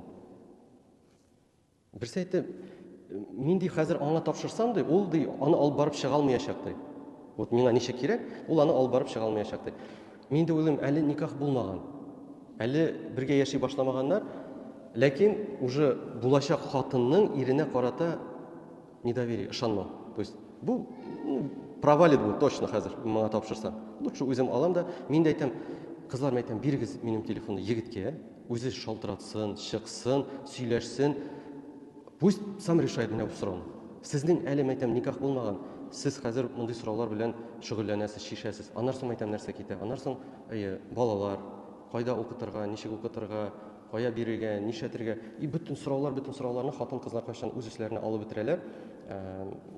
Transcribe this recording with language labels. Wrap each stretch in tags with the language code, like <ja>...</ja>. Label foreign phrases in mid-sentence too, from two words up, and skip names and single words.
<tt>Берсе әйтте, мин ди хәзер аңа тапшырсам ди, ул ди аны алып барып чыга алмаячак ди. Вот миңа ничек кирәк, ул аны алып барып чыга алмаячак ди. Мин дә уйлыйм, әле никах булмаган. Әле бергә яши башламаганнар, ләкин уже булачак хатынның иренә карата недоверие, ышанмау.</tt> <ru>То есть</ru> <tt>бу провалит бу точно хәзер миңа тапшырса. Лучше үзем алам да, мин дә әйтәм, кызларга әйтәм, бирегез минем телефонны егеткә, үзе шалтыратсын, чыксын, сөйләшсен.</tt> <ru>Пусть сам решает</ru> <tt>менә бу сорауны. Сезнең әле әйтәм никах булмаган. Сез хәзер мондый сораулар белән шөгыльләнәсез, шишәсез. Аннан соң әйтәм нәрсә китә. Аннан соң балалар кайда укытырга, ничек укытырга, кая бирергә, нишләтергә. Бөтен сорауларны хатын-кызлар кайчан үз эшләренә алып бетерәләр.</tt>